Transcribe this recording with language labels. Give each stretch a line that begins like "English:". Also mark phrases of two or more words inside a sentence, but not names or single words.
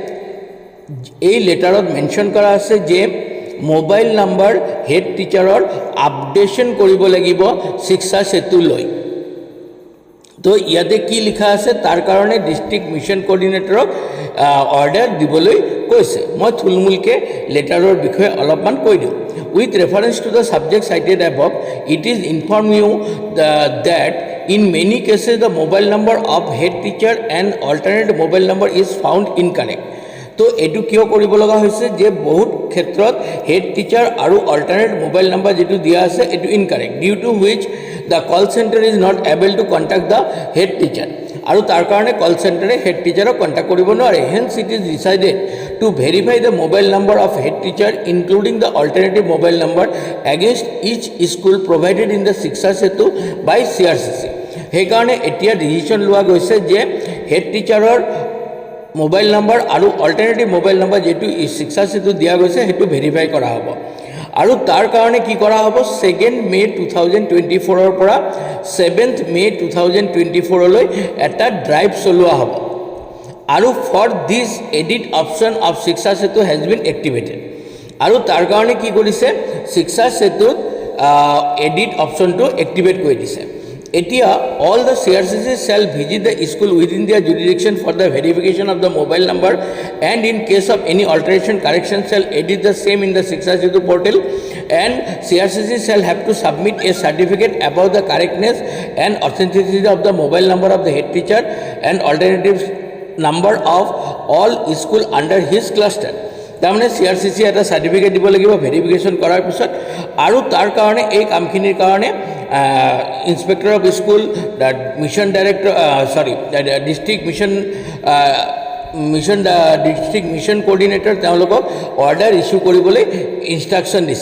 Assamese: এই লেটাৰত মেনশ্যন কৰা আছে যে
English: mobile number head teacher updation
Assamese: কৰিব লাগিব শিক্ষা সেতু লৈ। তো ইয়াতে কি লিখা আছে তাৰ কাৰণে
English: district mission coordinator order
Assamese: দিবলৈ কৈছে। মই থুলমূলকৈ লেটাৰৰ বিষয়ে অলপমান কৈ দিওঁ।
English: with reference to the subject cited above it is inform you that in many cases the mobile number of head teacher and alternate mobile number is found incorrect.
Assamese: তো এইটো কিয় কৰিব লগা হৈছে যে বহুত ক্ষেত্ৰত
English: head teacher
Assamese: আৰু
English: alternate mobile number
Assamese: যেটো দিয়া আছে এটো ইনকাৰেক্ট
English: due to which the call center is not able to contact the head teacher
Assamese: আৰু তাৰ কাৰণে
English: call center head teacher
Assamese: কণ্টেক্ট কৰিব নোৱাৰে।
English: hence it is decided to verify the mobile number of head teacher including the alternative mobile number against each school provided in the Shiksha Setu by CRCC.
Assamese: সেইকাৰণে এতিয়া ডিচিশ্যন লোৱা গৈছে যে
English: head teacher mobile number
Assamese: আৰু
English: alternative mobile number
Assamese: যেটো শিক্ষা সেতু দিয়া গৈছে সেইটো ভেৰিফাই কৰা হ'ব। আৰু তাৰ কাৰণে কি কৰা হ'ব 2 মে 2024 পৰা 7 মে 2024 লৈ এটা ড্ৰাইভ চলোৱা হ'ব।
English: আৰু for this edit option of Shiksha Setu has been activated.
Assamese: আৰু তাৰ কাৰণে কি কৰিছে শিক্ষা সেতুত
English: edit option activate
Assamese: কৰি দিছে।
English: এতিয়া all the CRCC shall visit the school within their jurisdiction for the verification of the mobile number and in case of any alteration correction shall edit the same in the Shiksha Setu portal and CRCC shall have to submit a certificate about the correctness and authenticity of the mobile number of the head teacher and alternative number of all school under his cluster.
Assamese: তাৰমানে CRCC এটা চাৰ্টিফিকেট দিব লাগিব ভেৰিফিকেশ্যন কৰাৰ পিছত। আৰু তাৰ কাৰণে এই কামখিনিৰ কাৰণে
English: inspector of school mission director district mission coordinator
Assamese: তেওঁলোকক
English: order issue
Assamese: কৰিবলৈ ইনষ্ট্ৰাকশ্যন দিছে।